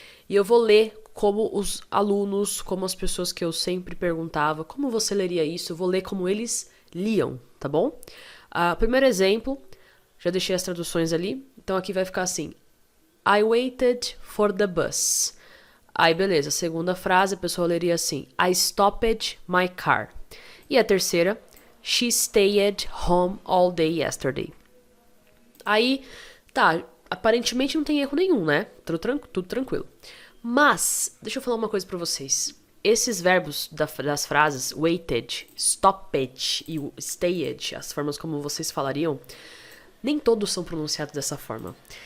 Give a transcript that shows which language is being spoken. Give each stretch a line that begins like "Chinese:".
Portuguese: E eu vou ler como os alunos, como as pessoas que eu sempre perguntava, como você leria isso? Eu vou ler como eles liam, tá bom? Primeiro exemplo, já deixei as traduções ali. Então aqui vai ficar assim:
English: I waited for the bus.
Portuguese: Aí beleza, segunda frase a pessoa leria assim:
English: I stopped my car.
Portuguese: E a terceira:
English: She stayed home all day yesterday.
Portuguese: Aí, tá, aparentemente não tem erro nenhum, né? Tudo tranquilo. Mas, deixa eu falar uma coisa pra vocês. Esses verbos das frases waited, stopped e stayed, as formas como vocês falariam, nem todos são pronunciados dessa forma.